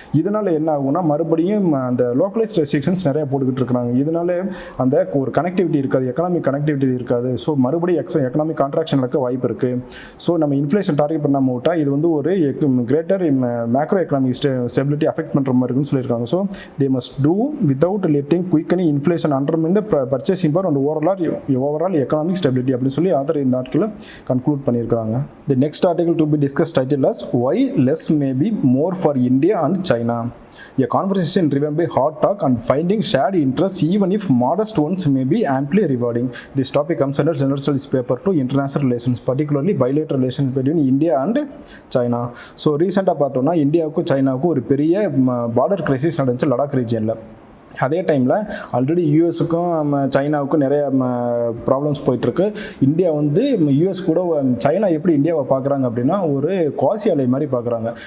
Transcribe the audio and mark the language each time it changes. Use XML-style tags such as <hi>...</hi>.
<ta>இதனால் என்ன ஆகும்னா மறுபடியும் அந்த லோக்கலைஸ்ட் ரெஸ்ட்ரிக்ஷன்ஸ் நிறைய போட்டுக்கிட்டு இருக்கிறாங்க. இதனால அந்த ஒரு கனெக்டிவிட்டி இருக்காது, எக்கனாமிக் கனெக்டிவிட்டி இருக்காது. ஸோ மறுபடியும் எக்கனாமிக் கான்ட்ராக்ஷன் நடக்க வாய்ப்பு இருக்குது. ஸோ நம்ம இன்ஃப்ளேஷன் டார்கெட் பண்ணாமல் விட்டால் இது வந்து ஒரு greater macro economic stability affect பண்ணுற மாதிரி இருக்குன்னு சொல்லியிருக்காங்க.</ta> <en>so they must do without letting quickening inflation undermine the purchasing power and overall economic stability</en> <ta>அப்படி சொல்லி ஆதர் இந்த ஆர்டிக்கலை கன்க்ளூட் பண்ணியிருக்காங்க.</ta> <en>The next article to be discussed titled as Why Less May Be More for India and China. A conversation driven by hot talk and finding shared interests even if modest ones may be amply rewarding. This topic comes under General Studies paper 2 International Relations, particularly bilateral relations between India and China.</en> <ta>So ரீசெண்டாக பார்த்தோம்னா இந்தியாவுக்கும் சைனாவுக்கும் ஒரு பெரிய border crisis நடந்துச்சு லடாக் ரீஜியனில். அதே டைமில் already யூஎஸுக்கும் சைனாவுக்கும் நிறைய problems போயிட்டுருக்கு. இந்தியா வந்து யூஎஸ் கூட சைனா எப்படி இந்தியாவை பார்க்குறாங்க அப்படின்னா ஒரு குவாசி அலை மாதிரி பார்க்குறாங்க.</ta>